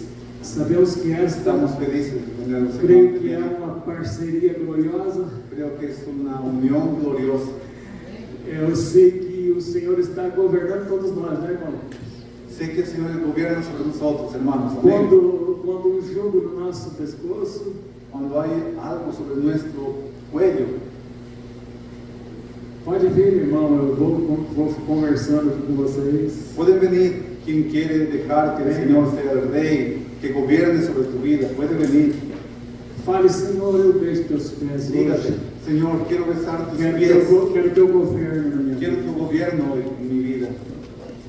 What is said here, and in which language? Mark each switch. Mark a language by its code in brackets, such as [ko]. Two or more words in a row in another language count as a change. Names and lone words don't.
[es] Sabemos que esta, Estamos felices de tenerlos aquí. [pt] creio que é uma parceria gloriosa. [es] Creo que es una unión gloriosa. [pt] Eu sei que o Senhor está governando todos nós, né, irmão? [es] Sé que el Señor gobierna sobre nosotros, hermanos. Amén. [pt] Quando um jugo no nosso pescoço, [es] Cuando hay algo sobre nuestro cuello, [pt] pode vir, irmão, eu vou conversando com vocês. [es] pueden venir quien quiere dejar que el Amén. Señor sea el rey, que gobierne sobre tu vida. Puede venir. [pt] Fale, Senhor, eu beijo teus pés [es] Dígale, [pt] hoje. [es] Señor, quiero besar tus [pt] Quero [es] pies. [pt] teu governo na minha [es] Quiero [pt] vida. [es] tu gobierno en mi vida.